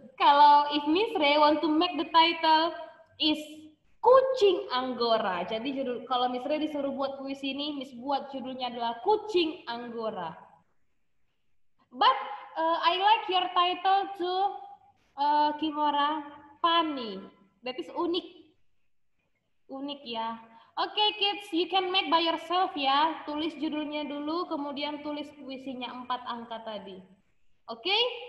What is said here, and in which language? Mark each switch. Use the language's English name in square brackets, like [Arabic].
[Indonesian] Kalau [English] if Miss Ray want to make the title is Kucing Anggora. [Indonesian] Jadi judul kalau Miss Ray disuruh buat puisi ini, Miss buat judulnya adalah Kucing Anggora. [English] But I like your title too, Kimora. Funny. That is unik. Unik ya. Okay, kids, you can make by yourself [Indonesian] ya. Tulis judulnya dulu, kemudian tulis puisinya 4 angka tadi. Okay?